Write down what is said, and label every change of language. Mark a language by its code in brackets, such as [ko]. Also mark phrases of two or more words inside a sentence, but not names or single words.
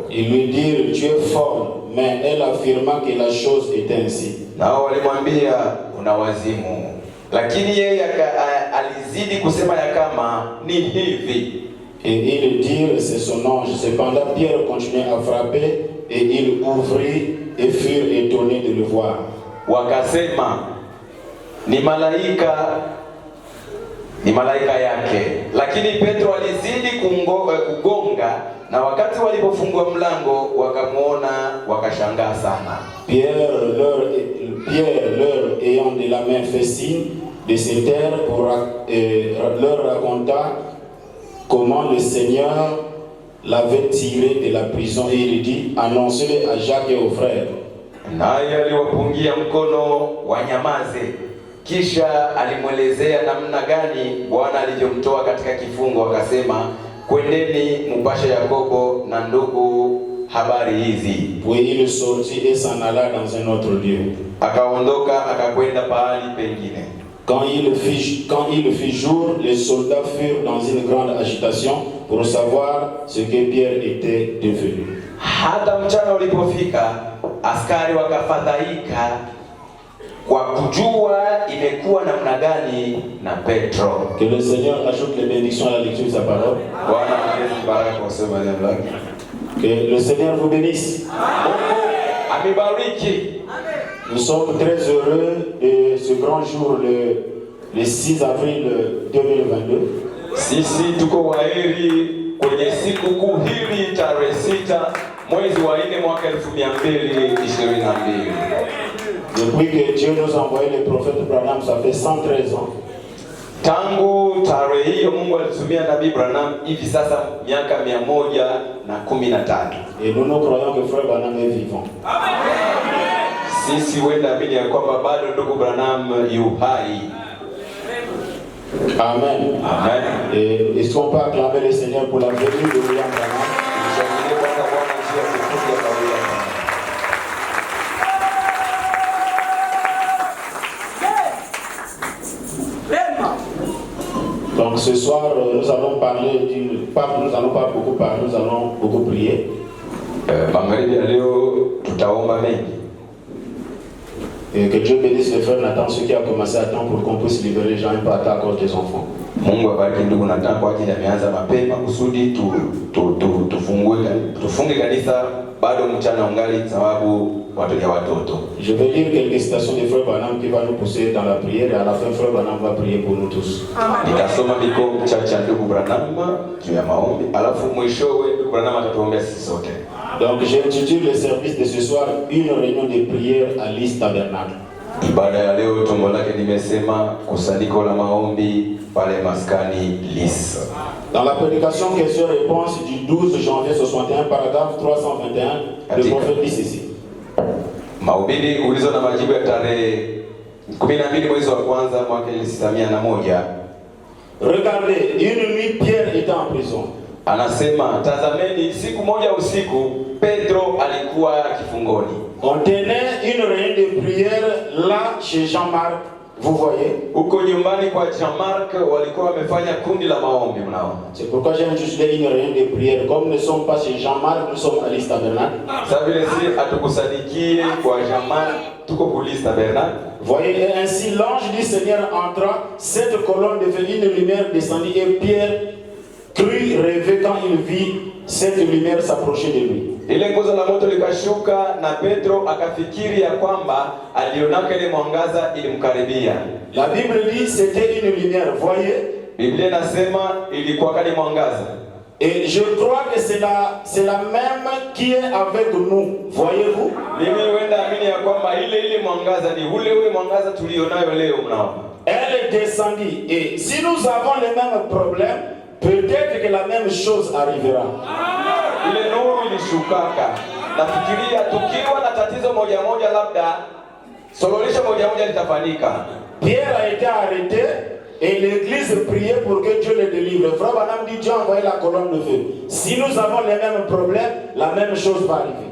[fr] Ils lui dirent tu es folle, mais elle affirma que la chose était ainsi. [sw] Nao walimwambia una wazimu. Lakini yeye alizidi kusema ya kama ni hivi. [fr] Et ils dirent c'est son ange. Cependant Pierre continuait à frapper et il ouvrit et furent étonnés de le voir. [sw] Wakasema ni malaika yake. Lakini Petro alizidi kugonga, na wakati walipofungua mlango wakamuona, wakashangaa sana. [fr] Pierre leur ayant de la main fait signe de se taire leur raconta comment le Seigneur l'avait tiré de la prison, et il dit annoncez-le à Jacques et aux frères. [sw] Naye aliwapungia mkono wanyamaze, kisha alimwelezea namna gani Bwana alivyomtoa katika kifungo. Akasema kwendeni mpashe Yakobo na ndugu habari hizi. [fr] Puis il sortit et s'en alla dans un autre lieu. [sw] Akaondoka akakwenda pahali pengine. [fr] Quand il fit jour, les soldats furent dans une grande agitation pour savoir ce que Pierre était devenu. [sw] Hata mchana ulipofika, askari wakafadhaika kwa kujua imekuwa namna gani na Petro. [fr] Que le Seigneur ajoute les bénédictions à la lecture de sa parole. Que le Seigneur vous bénisse. Nous sommes très heureux de ce grand jour, le 6 avril 2022. [sw] Sisi tuko waheri kwenye siku kuu hili tarehe 6 mwezi wa 4 mwaka 2022. [fr] Depuis que Dieu nous a envoyé le prophète Branham, ça fait 113 ans. [sw] Tangu tarehe hiyo Mungu alitumia Nabii Branham, hivi sasa miaka 113. [fr] Et nous croyons que frère Branham est vivant. [sw] Sisi wanaamini ya kwamba bado ndugu Branham yu hai. Amen. Amen. [fr] Et est-ce qu'on peut acclamer le Seigneur pour la venue de William Branham? Donc ce soir, nous allons parler nous allons pas beaucoup parler, nous allons beaucoup prier. Et que Dieu bénisse le frère Nathan, ceux qui a commencé à temps pour qu'on puisse libérer les gens et pas à cause des enfants. [sw] Mungu abariki ndugu Nathan kwa ajili ameanza mapema kusudi tufunge kanisa bado mchana ungali sababu watoto. [fr] Je vais lire quelques citations de frère Branham qui va nous pousser dans la prière, et à la fin frère Branham va prier pour nous tous. [sw] Nitasoma miko cha ndugu Branham juu ya maombi, alafu mwishowe ndugu Branham atatuombea sisi sote. [fr] Donc j'intitule le service de ce soir une réunion de prière à l'East Tabernacle. [sw] Ibada ya leo tumbo lake nimesema kusanyiko la maombi pale maskani Lis. [fr] Dans la prédication question-réponse du 12 janvier 61, paragraphe 321, le prophète dit ceci. [sw] Mahubiri ulizo na majibu ya tarehe 12 mwezi wa kwanza mwaka 1901. [fr] Regardez, une nuit Pierre était en prison. [sw] Anasema tazameni, siku moja usiku Pedro alikuwa kifungoni. [fr] On tenait une réunion de prière là chez Jean-Marc. Vous voyez? [sw] Huko nyumbani kwa Jean-Marc walikuwa wamefanya kundi la maombi mnao. [fr] C'est pourquoi j'ai intitulé une réunion de prière. Comme nous ne sommes pas chez Jean-Marc, nous sommes à l'East Tabernacle. Ça veut dire [sw] atukusadikie kwa Jean-Marc tuko ku l'East Tabernacle. [fr] Voyez, et ainsi l'ange du Seigneur entra, cette colonne devenue une lumière descendit et Pierre crut rêver quand il vit cette lumière s'approcher de lui. [sw] Ile nguzo la moto likashuka na Petro akafikiri ya kwamba alionaka ile mwangaza ilimkaribia. [fr] La Bible dit c'était une lumière, voyez? [sw] Biblia inasema ilikuwa kama mwangaza. [fr] Et je crois que c'est la même qui est avec nous, voyez-vous? [sw] Mimi huenda amini ya kwamba ile mwangaza ni ule mwangaza tulionayo leo mnao. [fr] Elle descendit et si nous avons les mêmes problèmes, peut-être que la même chose arrivera. [sw] Ile nuru ilishukaka. Nafikiria tukiwa na tatizo moja labda suluhisho moja litafanyika. [fr] Pierre a été arrêté et l'église priait pour que Dieu le délivre. Frère Branham dit Dieu a envoyé la colonne de feu. Si nous avons les mêmes problèmes, la même chose va arriver.